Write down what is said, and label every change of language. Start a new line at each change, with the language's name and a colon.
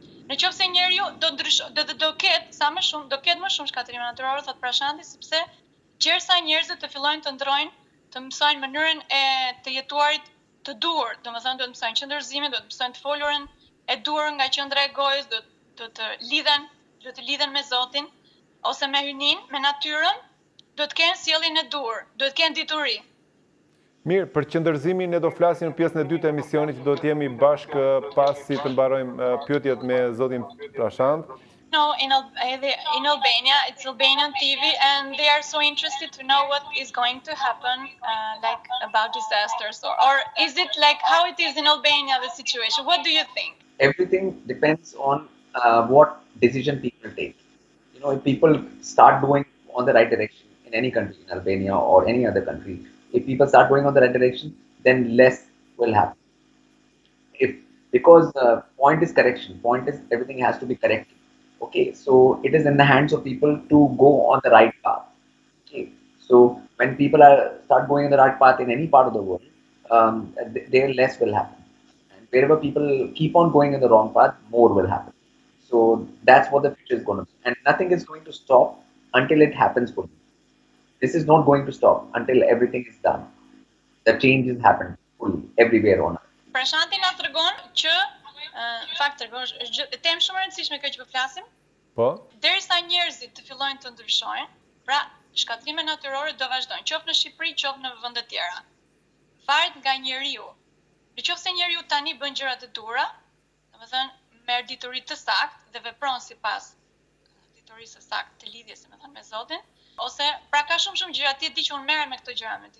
Albanian: Në qoftë se njeriu do ketë më shumë shkatrime natyrore, thot Prashanti, sepse gjersa njerëzit të fillojnë të ndrojnë, të mësojnë mënyrën e të jetuarit të duhur, domethënë do të mësojnë qëndërzimin, do të mësojnë të folurën e duhur nga qendra e gojës, do të lidhen me Zotin ose me hynin, me natyrën, do të kenë sjelljen e duhur, do të kenë dituri. Mirë, për qëndërzimin ne do flasim në pjesën e dytë të emisionit, që do të jemi bashkë pasi të mbarojmë pyetjet me zotin Prashant.
English: No, in Albania, it's Albanian TV, and they are so interested to know what is going to happen, like about disasters, or is it like how it is in Albania, the situation? What do you think? Everything depends on what decision people take. If people start going on the right direction in any country, in Albania or any other country, if people start going on the right direction, then less will happen. Because point is correction. Point is everything has to be corrected. Okay, so it is in the hands of people to go on the right path. Okay, so when people start going on the right path in any part of the world, there less will happen. And wherever people keep on going in the wrong path, more will happen. So that's what the future is going to be. And nothing is going to stop until it happens fully. This is not going to stop until everything is done. The change has happened fully everywhere on earth.
Albanian: Prashanti na tregon që në fakt tregon temë shumë e rëndësishme kjo që po flasim. Po? Derisa njerëzit të fillojnë të ndryshojnë, pra shkatrimet natyrore do vazhdojnë, qoftë në Shqipëri, qoftë në vende tjera. Varet nga njeriu. Nëse njeriu tani bën gjëra të dhura, domethënë merr dituri të saktë dhe vepron sipas diturisë së saktë të lidhjes, domethënë me Zotin, ose pra ka shumë gjëra ti e di që unë merrem me këto gjëra me ti.